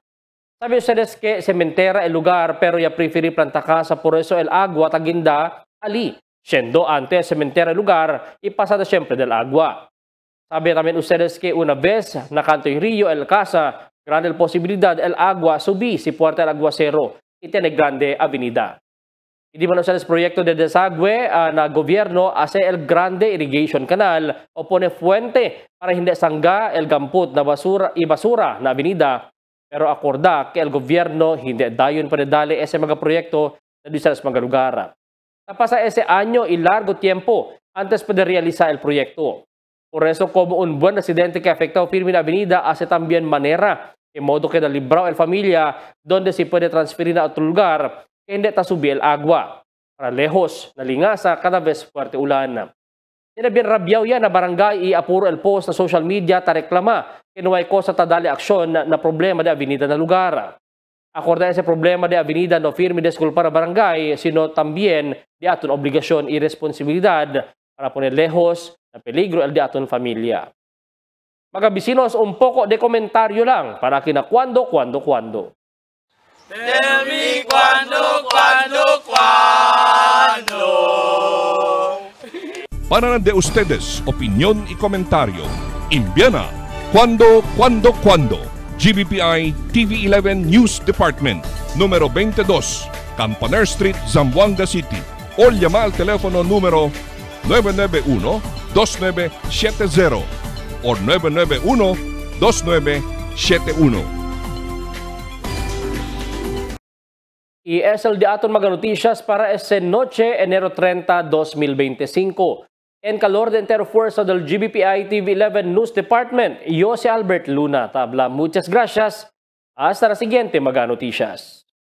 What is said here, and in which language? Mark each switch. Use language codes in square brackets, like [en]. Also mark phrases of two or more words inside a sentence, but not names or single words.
[cbk] Sabi ustedes que cementera el lugar pero ya preferir planta casa, por eso el agua taginda ali. Siendo antes cementera el lugar y pasada siempre del agua. Sabi también ustedes que una vez na canto y río el casa, grande la posibilidad el agua subí si puerta el aguacero y tiene grande avenida. Hindi man ustedes proyecto de desagüe na gobierno hace el grande [en] irrigation canal [cbk] o pone fuente para hindi sangga el gamput na basura na avenida. Pero acorda que el gobierno hindi dayon panedali ese mga proyekto na di sa mga lugar. Napasa ese año y largo tiempo antes de realizar el proyecto. Por eso, como un buen residente que afectó firme la avenida, hace también manera, de modo que nalibrao el familia donde se puede transferir a otro lugar que hindi tasubí el agua. Para lejos, nalingasa cada vez fuerte ulan. Tinabien rabyaw yan na barangay i apuro el post na [en] social media [cbk] ta reklama que no hay cosa ta dali aksyon na problema de avenida na lugar. Acorda ese problema de avenida no firme disculpa na barangay, sino también de aton obligasyon y responsibilidad para poner lejos na peligro el de aton familia. Mga bisinos, un poco de komentaryo lang para kina cuando. Tell me cuando. Para de ustedes, opinión y comentario. Envíana cuando. GBPI TV11 News Department, número 22, Campaner Street, Zamboanga City. O llama al teléfono número 991-2970 o 991-2971. Y es el de aton mga noticias para esta noche, enero 30, 2025. En calor de entero fuerza del GBPI TV11 News Department, yo si Albert Luna Tabla. Muchas gracias. Hasta la siguiente mga noticias.